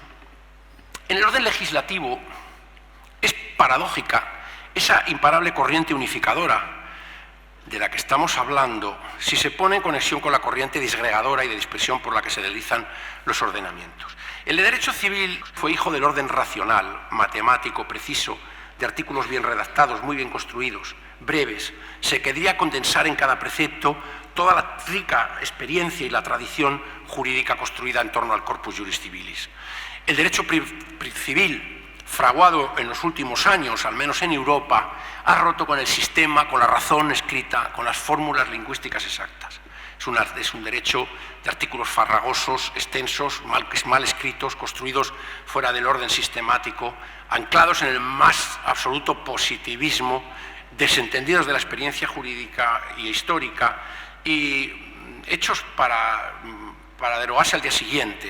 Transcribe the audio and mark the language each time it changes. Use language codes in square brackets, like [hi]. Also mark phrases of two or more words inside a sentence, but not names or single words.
[es] En el orden legislativo es paradójica esa imparable corriente unificadora de la que estamos hablando si se pone en conexión con la corriente disgregadora y de dispersión por la que se deslizan los ordenamientos. El derecho civil fue hijo del orden racional, matemático, preciso, de artículos bien redactados, muy bien construidos, breves. Se quería condensar en cada precepto toda la rica experiencia y la tradición jurídica construida en torno al corpus juris civilis. El derecho civil, fraguado en los últimos años, al menos en Europa, ha roto con el sistema, con la razón escrita, con las fórmulas lingüísticas exactas. Es un derecho de artículos farragosos, extensos, mal escritos, construidos fuera del orden sistemático, anclados en el más absoluto positivismo, desentendidos de la experiencia jurídica y histórica y hechos para derogarse al día siguiente.